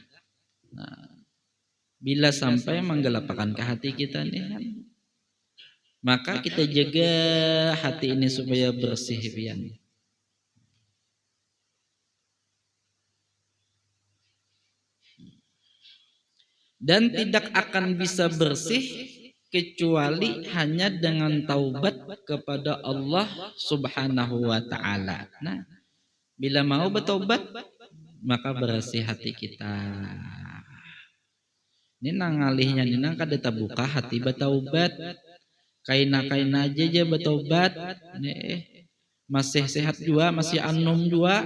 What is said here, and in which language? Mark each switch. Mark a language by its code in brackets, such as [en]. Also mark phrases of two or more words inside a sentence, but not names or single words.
[bjn] Bila sampai menggelapakan ke hati kita nih, maka kita jaga hati ini supaya bersih pian. [id] Dan tidak akan bisa bersih kecuali hanya dengan taubat kepada [ar] الله سبحانه وتعالى. [id] Nah, bila mau bertobat maka bersih hati kita. [bjn] Ini nang alihnya ini nang kada tabuka hati bertaubat. Kaina aja bertobat. Masih sehat juga, masih anum juga.